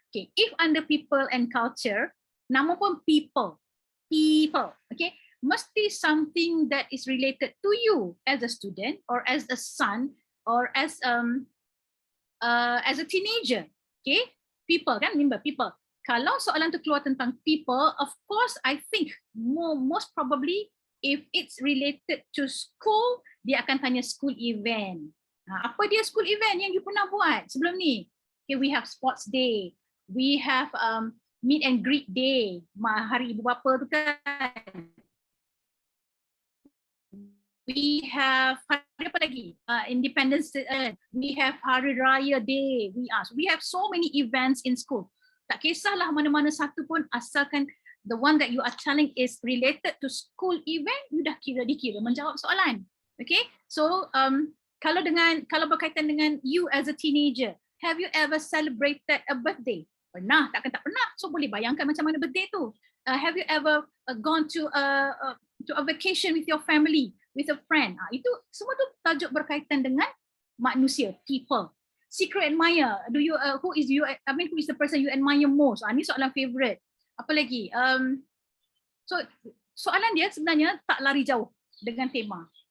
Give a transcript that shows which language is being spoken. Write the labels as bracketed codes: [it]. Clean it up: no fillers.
[en] Okay, if under people and culture, [ms] nama pun [en] people, okay, [ms] mesti [en] something that is related to you as a student or as a son or as a teenager. Okay, people [ms] kan, [en] remember people. [ms] Kalau soalan tu keluar tentang [en] people, of course I think most probably if it's related to school, [ms] dia akan tanya [en] school event. [ms] Apa dia school event yang you pernah buat sebelum ni? [en] Okay, we have sports day, we have meet and greet day, [ms] hari ibu bapa tu kan. [en] We have [ms] hari apa lagi? [en] Independence Day, we have Hari Raya Day. We have so many events in school. [ms] Tak kisahlah mana-mana satu pun, asalkan [en] the one that you are telling is related to school event, you [ms] dah dikira menjawab soalan. [en] Okay, so [ms] kalau berkaitan dengan [en] you as a teenager, have you ever celebrated a birthday? [ms] Pernah, takkan tak pernah. [en] So [ms] boleh bayangkan macam mana [en] birthday tu. Have you ever gone to a vacation with your family? with a friend. [ms] Itu semua tu tajuk berkaitan dengan manusia, people. [en] Secret admirer, who is the person you admire most? [ms] Ni soalan favorite. Apa lagi? So soalan dia sebenarnya tak lari jauh dengan tema.